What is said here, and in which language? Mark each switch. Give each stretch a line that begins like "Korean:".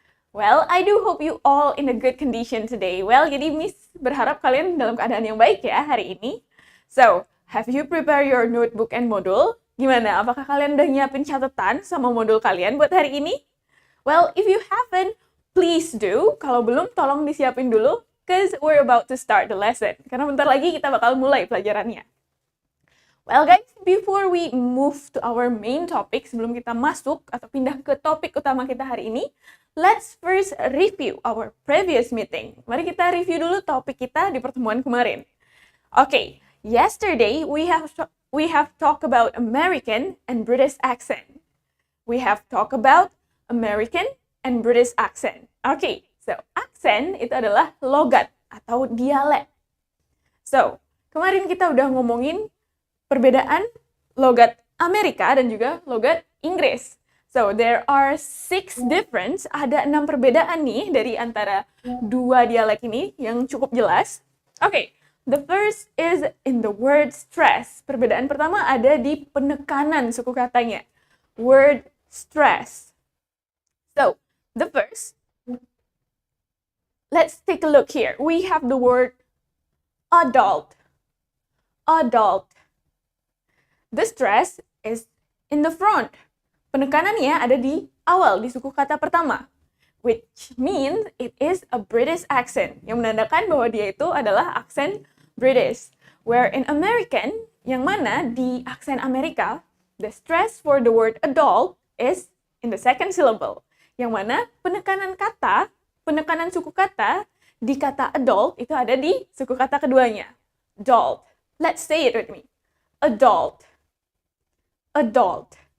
English: Well, I do hope you all in a good condition today. Well,
Indonesian: jadi Miss berharap kalian dalam keadaan yang baik ya hari ini.
English: So, have you prepared your notebook and module?
Indonesian: Gimana? Apakah kalian udah nyiapin catatan sama modul kalian buat hari ini?
English: Well, if you haven't, please do.
Indonesian: Kalau belum, tolong disiapin dulu,
English: because we're about to start the lesson.
Indonesian: Karena bentar lagi kita bakal mulai pelajarannya.
English: Well guys, before we move to our main topic,
Indonesian: sebelum kita masuk atau pindah ke topik utama kita hari ini,
English: let's first review our previous meeting.
Indonesian: Mari kita review dulu topik kita di pertemuan kemarin.
English: Okay, yesterday we have talked about American and British accent. We have talked about American and British accent.
Indonesian: Okay, so accent itu adalah logat atau dialek. So, kemarin kita udah ngomongin perbedaan logat Amerika dan juga logat Inggris.
English: So, there are 6 difference,
Indonesian: ada 6 perbedaan nih dari antara dua dialek ini yang cukup jelas.
English: Okay, the first is in the word stress.
Indonesian: Perbedaan pertama ada di penekanan suku katanya. Word stress.
English: So, the first, let's take a look here. We have the word adult. Adult. The stress is in the front.
Indonesian: Penekanannya ada di awal, di suku kata pertama.
English: Which means it is a British accent.
Indonesian: Yang menandakan bahwa dia itu adalah aksen British.
English: Where in American,
Indonesian: yang mana di aksen Amerika,
English: the stress for the word adult is in the second syllable.
Indonesian: Yang mana penekanan suku kata di kata adult itu ada di suku kata keduanya. Adult.
English: Let's say it with me.
Indonesian: Adult. Adult.